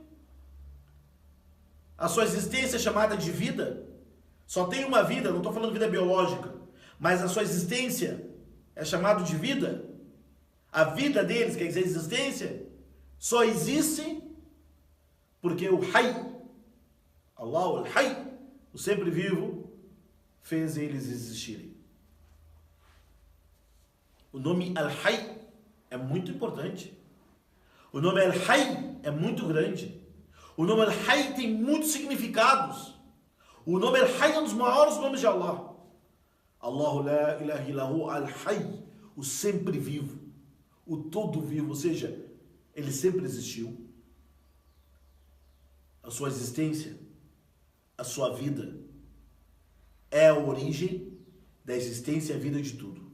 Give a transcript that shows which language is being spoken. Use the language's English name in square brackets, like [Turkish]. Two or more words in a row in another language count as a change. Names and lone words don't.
[Portuguese] a sua existência é chamada de vida, só tem uma vida, não estou falando vida biológica, mas a sua existência é chamada de vida, a vida deles, quer dizer, a existência, só existe porque o Hayy, Allah, o Hayy, o sempre vivo, fez eles existirem. O nome Al-Hayy é muito importante. O nome Al-Hayy é muito grande. O nome Al-Hayy tem muitos significados. O nome Al-Hayy é um dos maiores nomes de Allah. [Arabic] الله لا إله إلا هو الحي, [Portuguese] o sempre vivo, o todo vivo, ou seja, ele sempre existiu. A sua existência, a sua vida, é a origem da existência e a vida de tudo.